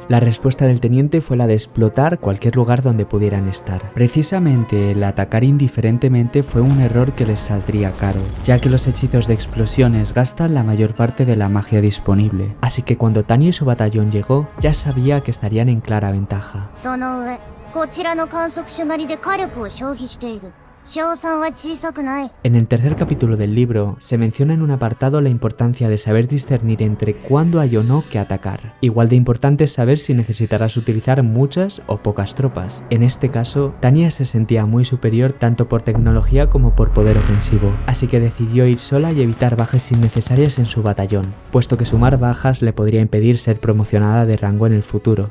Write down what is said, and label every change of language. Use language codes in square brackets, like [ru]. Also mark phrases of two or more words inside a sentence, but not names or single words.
[es] La respuesta del teniente fue la de explotar cualquier lugar donde pudieran estar. Precisamente el atacar indiferentemente fue un error que les saldría caro, ya que los hechizos de explosiones gastan la mayor parte de la magia disponible. Así que cuando Tanya y su batallón llegó, ya sabía que estarían en clara ventaja. [ja] その上、こちらの観測手狩りで火力を消費している。賞賛は小さくない。 [es] En el tercer capítulo del libro, se menciona en un apartado la importancia de saber discernir entre cuándo hay o no que atacar. Igual de importante es saber si necesitarás utilizar muchas o pocas tropas. En este caso, Tanya se sentía muy superior tanto por tecnología como por poder ofensivo, así que decidió ir sola y evitar bajas innecesarias en su batallón, puesto que sumar bajas le podría impedir ser promocionada de rango en el futuro.